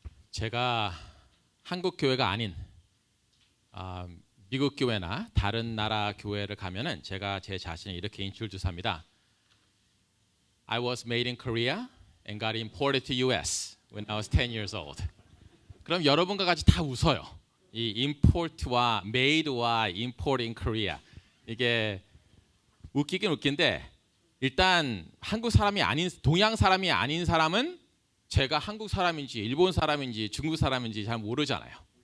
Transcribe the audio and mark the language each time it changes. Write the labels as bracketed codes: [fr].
[ko] 제가 한국 교회가 아닌 미국 교회나 다른 나라 교회를 가면은 제가 제 자신을 이렇게 인troduce합니다. [en] I was made in Korea and got imported to US when I was 10 years old. [ko] 그럼 여러분과 같이 다 웃어요. 이 import와 made와 import in Korea 이게 웃기긴 웃긴데 일단 한국 사람이 아닌 동양 사람이 아닌 사람은 제가 한국 사람인지 일본 사람인지 중국 사람인지 잘 모르잖아요.